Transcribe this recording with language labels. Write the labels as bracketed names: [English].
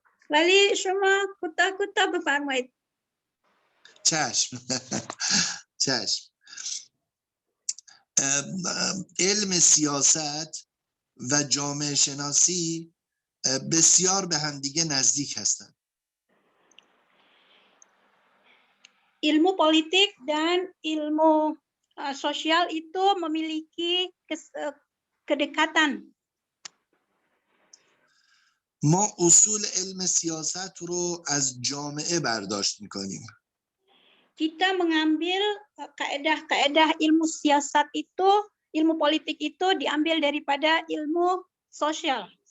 [Persian] ولی شما کوتاه بفرمایید. چشم. چشم. علم سیاست و جامعه شناسی بسیار به همدیگه نزدیک هستند. [Malay] Ilmu politik dan ilmu sosial itu memiliki kedekatan. [Persian] ما اصول علم سیاست رو از جامعه برداشت میکنیم. [Malay] Kita mengambil kaedah-kaedah ilmu siasat itu, ilmu politik itu diambil daripada ilmu sosial.